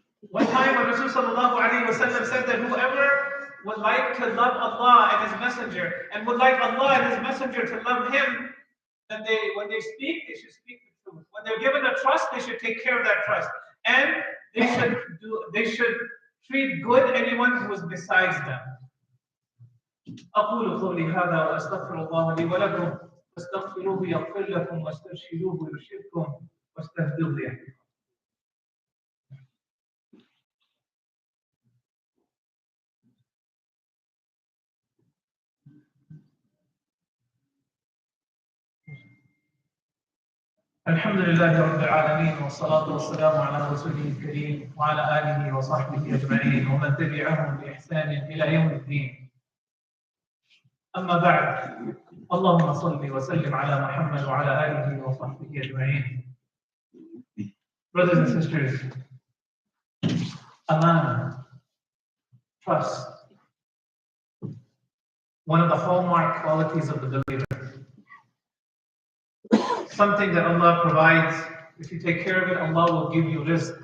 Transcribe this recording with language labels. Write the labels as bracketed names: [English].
[English] One time when Rasul sallallahu alayhi wa sallam said that whoever would like to love Allah and His Messenger, and would like Allah and His Messenger to love him, then when they speak, they should speak the truth. When they're given a trust, they should take care of that trust. And they should treat good anyone who is besides them. [Arabic] أقول قولي هذا وأستغفر الله لي ولكم فاستغفروه يغفر لكم واسترشدوه يرشدكم واستهزئوا بأهلكم. الحمد لله رب العالمين والصلاة والسلام على رسوله الكريم وعلى آله وصحبه أجمعين ومن تبعهم بإحسان إلى يوم الدين. أما بعد، اللهم صل وسلم على محمد وعلى آله وصحبه أجمعين. [English] Brothers and sisters, amana, trust, one of the hallmark qualities of the believer. Something that Allah provides. If you take care of it, Allah will give you rizq.